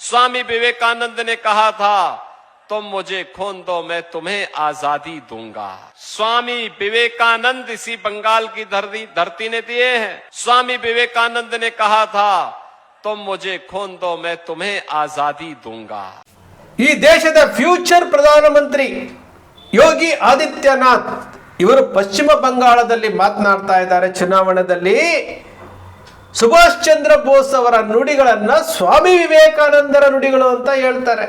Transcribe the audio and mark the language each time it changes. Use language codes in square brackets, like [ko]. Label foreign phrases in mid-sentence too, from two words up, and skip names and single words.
[hi] स्वामी विवेकानंद ने कहा था, तुम मुझे खून दो मैं तुम्हें आजादी दूंगा। स्वामी विवेकानंद इसी बंगाल की धरती ने दिए हैं। स्वामी विवेकानंद ने कहा था, तुम मुझे खून दो मैं तुम्हें आजादी दूंगा। [kn] ಈ ದೇಶದ ಫ್ಯೂಚರ್ ಪ್ರಧಾನಮಂತ್ರಿ ಯೋಗಿ ಆದಿತ್ಯನಾಥ್ ಇವರು ಪಶ್ಚಿಮ ಬಂಗಾಳದಲ್ಲಿ ಮಾತನಾಡ್ತಾ ಇದ್ದಾರೆ. ಚುನಾವಣೆಯಲ್ಲಿ ಸುಭಾಷ್ ಚಂದ್ರ ಬೋಸ್ ಅವರ ನುಡಿಗಳನ್ನ ಸ್ವಾಮಿ ವಿವೇಕಾನಂದರ ನುಡಿಗಳು ಅಂತ ಹೇಳ್ತಾರೆ.